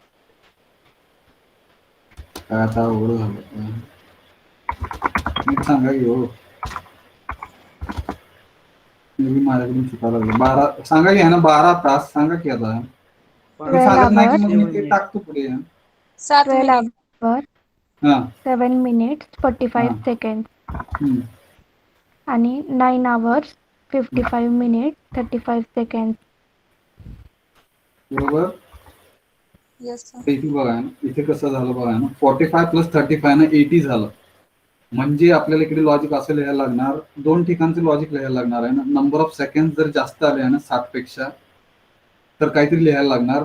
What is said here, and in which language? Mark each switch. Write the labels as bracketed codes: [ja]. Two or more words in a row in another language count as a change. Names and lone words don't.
[mr] काय आता अवघड झालं. नीट सांगा की हो, मी माझ्याकडून चुकायला लागलो. 12 सांगा की, आहे ना 12 तास सांगा की. आता तुम्ही 12 सांगत नाही की [en] hours [mr] मग मी ते टाकतो पुढे. [en] 7 12 minutes hours [mr] हा [en] 7 minutes 45 [mr] हा. [en] seconds. हम्म. [mr] आणि [en] 9 hours 55 minutes 35 seconds. [mr] बरोबर. [en] yes sir [mr] इथे बघा ना, इथे कसं झालं बघा ना, 45 प्लस 35 ना 80 झालं. म्हणजे आपल्याला इकडे लॉजिक असं लिहायला लागणार, 2 ठिकाणचं लॉजिक लिहायला लागणार आहे ना. [en] number of second [mr] जर जास्त आले ना 60 पेक्षा, तर काहीतरी लिहायला लागणार.